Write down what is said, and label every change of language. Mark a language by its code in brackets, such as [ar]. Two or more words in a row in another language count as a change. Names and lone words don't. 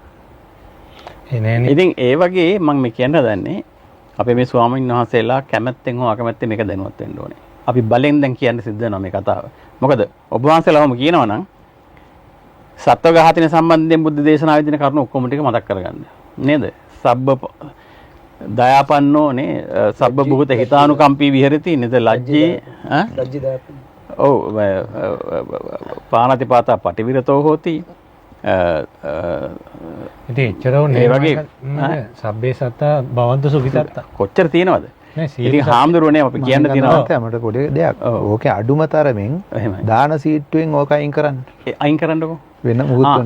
[si] ඉතින් ඒ වගේ මම මේ කියන්න හදන්නේ අපේ මේ ස්වාමීන් වහන්සේලා කැමැත්තෙන් හෝ අකමැත්තෙන් මේක දැනුවත් වෙන්න ඕනේ. අපි බලෙන් දැන් කියන්න සිද්ධ වෙනවා මේ කතාව. මොකද ඔබ වහන්සේලාම කියනවා නම් සත්ව ඝාතන සම්බන්ධයෙන් බුද්ධ දේශනාවේ දෙන කරුණු ඔක්කොම ටික මතක් කරගන්න. නේද? [pi] සබ්බ දයාපන්නෝනේ සබ්බ බුත හිතානුකම්පී විහෙරති නේද? ලජ්ජේ ලජ්ජි දයාපන්න. ඔව් පාණතිපාතා පටිවිරතෝ හෝති. [si] ඉතින් එච්චර ඕනේ වගේ [pi] සබ්බේ සත්තා භවන්ත සුඛිතත්තා [si] කොච්චර තියෙනවද? ඉතින් හාමුදුරුවනේ අපි කියන්න තියෙනවා මට පොඩි දෙයක්. ඕකේ අඩුම තරමින් දාන සීට්ටුවෙන් ඕක අයින් කරන්න. අයින් කරන්නකෝ. වෙන මොහොත්